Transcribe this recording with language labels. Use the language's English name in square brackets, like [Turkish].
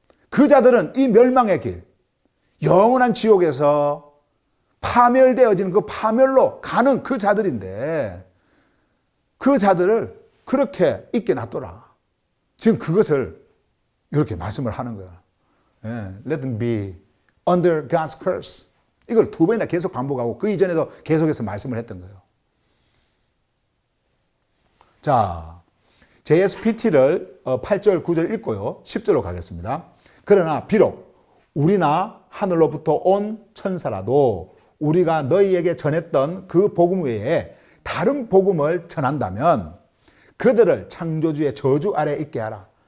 [Korean] 그 자들은 이 멸망의 길, 영원한 지옥에서 파멸되어지는 그 파멸로 가는 그 자들인데, 그 자들을 그렇게 있게 놔둬라. 지금 그것을 이렇게 말씀을 하는 거야. [English] Let them be under God's curse. [Korean] 이걸 두 번이나 계속 반복하고 그 이전에도 계속해서 말씀을 했던 거예요. 자, JSPT를 8절, 9절 읽고요, 10절로 가겠습니다. 그러나 비록 우리나 하늘로부터 온 천사라도 우리가 너희에게 전했던 그 복음 외에 다른 복음을 전한다면 그들을 창조주의 저주 아래에 있게 하라.